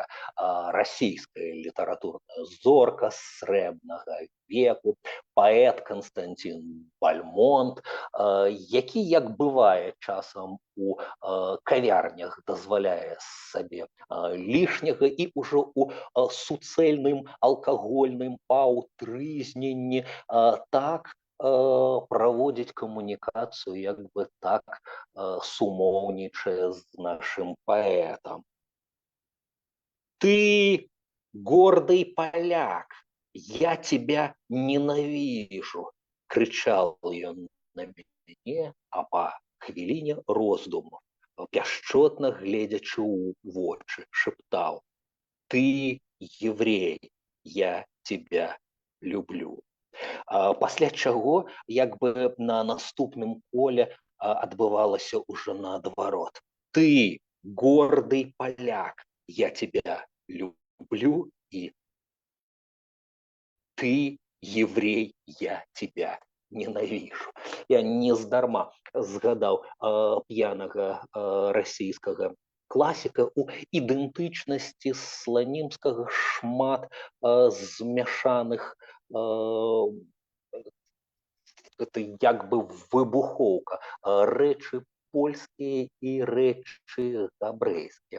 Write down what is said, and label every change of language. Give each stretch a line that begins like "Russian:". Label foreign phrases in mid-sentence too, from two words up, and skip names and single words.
Belarusian: расійская літаратурная зорка срэбнага веку, паэт Канстанцін Бальмонт, які, як бывае часам у кавярнях, дазваляе сабе лішняга і ўжо у суцэльным алкагольным паўтрызненні так праводзіць камунікацыю, як бы так сумоўнічае з нашым паэтам.
Russian: «Ты, гордый поляк, я тебя ненавижу!»
Belarusian: — кричал ён на мяне, а па хвіліне роздуму, пяшчотна гледзячы ў вочы, шептаў:
Russian: «Ты еврей, я тебя люблю».
Belarusian: Пасля чаго, як бы на наступным коле адбывалася ўжо наадварот:
Russian: «Ты, гордый поляк, я тебя люблю», і «Ты, еврей, я тебя ненавижу».
Belarusian: Я нездарма згадаў п'янага расійскага класіка. У ідэнтычнасці Сланімскага шмат змяшаных, это як бы выбухоўка, рэчы польскія і рэчы габрэйскія.